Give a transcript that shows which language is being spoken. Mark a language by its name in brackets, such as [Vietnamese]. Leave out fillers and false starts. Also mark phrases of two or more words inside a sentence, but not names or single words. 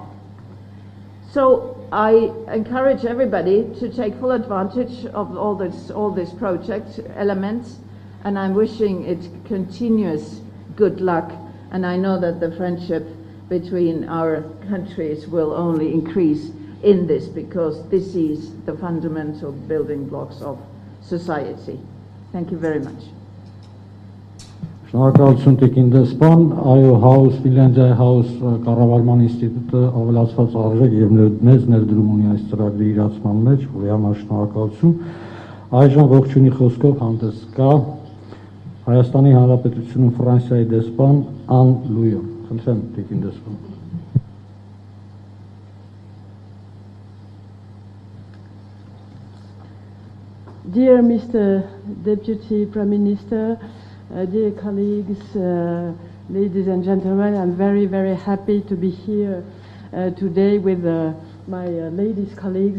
[English] So I encourage everybody to take full advantage of all this project elements, and I'm wishing it continuous good luck, and I know that the friendship between our countries will only increase in this, because this is the fundamental building blocks of society. Thank you very much. [Armenian] Շնորհակալություն Տիկին դեսպան, այո, House, Ֆինլանդիայի House կառավարման ինստիտուտը ավելացված արժեք եւ մեծ ներդրում ունի այս ծրագրի իրացման մեջ, որի համար շնորհակալություն։ Այժմ ողջունի խոսքով հանդես կա Հայաստանի Հանրապետությունում Ֆրանսիայի դեսպան Ան Լույը։ Խնդրեմ Տիկին դեսպան։ [English] Dear Mr. Deputy Prime Minister, dear colleagues, ladies and gentlemen, I'm very, very happy to be here today with my ladies colleagues.